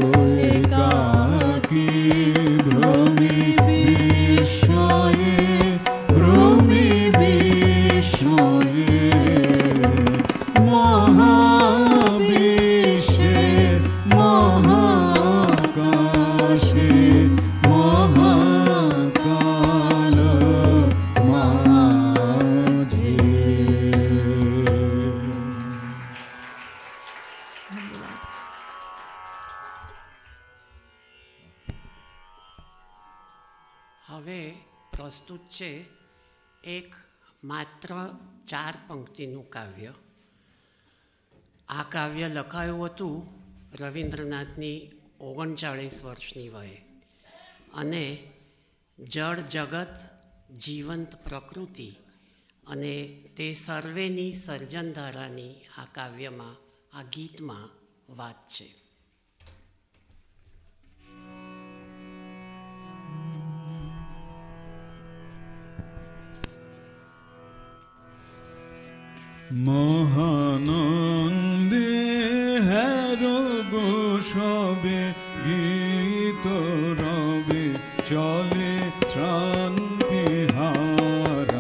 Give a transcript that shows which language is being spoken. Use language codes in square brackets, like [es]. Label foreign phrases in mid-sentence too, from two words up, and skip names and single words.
[bn] একাকী ভ্রমি বিস্ময়ে ভ্রমি বিস্ময়ে মহাবিশ্বে মহাকাশে মহাকাল মাঝে [gu] હવે પ્રસ્તુત છે એક માત્ર 4 પંક્તિનું કાવ્ય. આ કાવ્ય લખાયું હતું રવિન્દ્રનાથની 39 વર્ષની વયે અને જળ જગત જીવંત પ્રકૃતિ અને તે સર્વેની સર્જનધારાની આ કાવ્યમાં આ ગીતમાં વાત છે. [bn] মহানন্দে হের গোসবে গীত রবে চলে শ্রান্তি হারা